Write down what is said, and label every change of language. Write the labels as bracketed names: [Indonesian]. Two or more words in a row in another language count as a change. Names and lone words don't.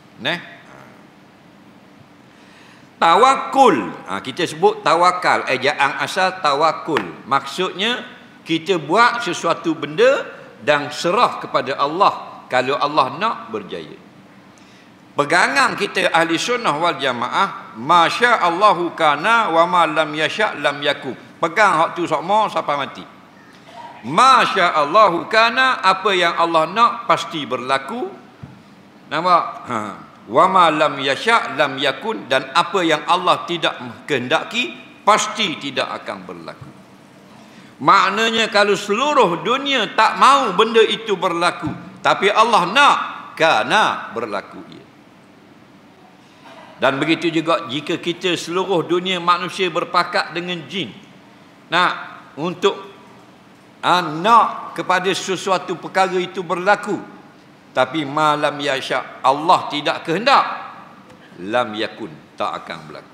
[Malay] Tawakul. Kita sebut tawakal. Ejaan asal tawakul. Maksudnya kita buat sesuatu benda dan serah kepada Allah. Kalau Allah nak berjaya. Pegangan kita [Arabic] أهل السنة والجماعة, ما شاء الله كان وما لم يشأ لم يكن. [Malay] Pegang hak tu sokmo sampai mati. [Arabic] ما شاء الله كان, [Malay] apa yang Allah nak pasti berlaku. Nampak? [Arabic] وما لم يشأ لم يكن, [Malay] dan apa yang Allah tidak kehendaki pasti tidak akan berlaku. Maknanya kalau seluruh dunia tak mau benda itu berlaku, tapi Allah nak, kana berlaku ia. Dan begitu juga jika kita seluruh dunia manusia berpakat dengan jin untuk nak kepada sesuatu perkara itu berlaku, tapi [Arabic] ما لم يشأ, [Malay] Allah tidak kehendak, [Arabic] لم يكن, [Malay] tak akan berlaku.